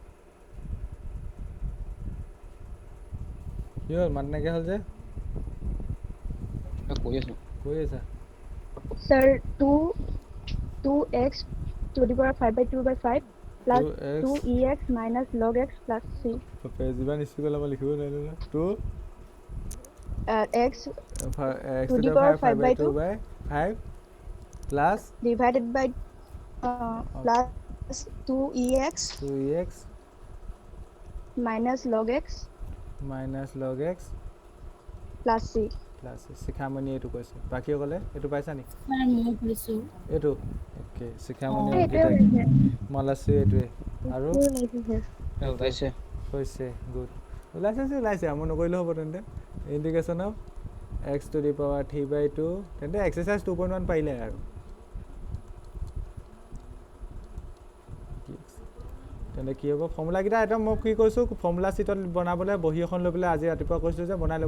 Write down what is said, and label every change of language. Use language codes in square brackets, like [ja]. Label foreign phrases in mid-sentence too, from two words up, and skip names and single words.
[as] কি হ'ল মাত নাইকিয়া হ'ল যে কৈ আছো কৈ আছা [en] ছাৰ 2x to the power 5/2/5 plus 2x 2ex minus log x plus c [as] যিমান স্পীড মই লিখিব নোৱাৰিলো ন 2 [en] x x to to the the power power 5/2 5 plus divided by plus 2ex 2x minus log x minus log x plus c [as] প্লাছ শিখামণি এইটো কৈছে বাকীসকলে এইটো পাইছা নেকি ছাৰ মই কৈছোঁ এইটো অ'কে শিখামণি এইটোৱে অংকিতা হৈছে মলাশ্ৰী এইটোৱে আৰু ওলাইছে হৈছে গুড ওলাইছে মই নকৰিলেও হ'ব তেন্তে [en] indication of x to the power [as] 3/2 তেন্তে এক্সাৰচাইজ 2.1 পাৰিলে আৰু তেন্তে কি হ'ব ফৰ্মুলাকেইটা একদম মই কি কৈছোঁ ফৰ্মুলা শ্বীটত বনাবলৈ বহী এখন লৈ পেলাই আজি ৰাতিপুৱা কৈছোঁ যে বনাই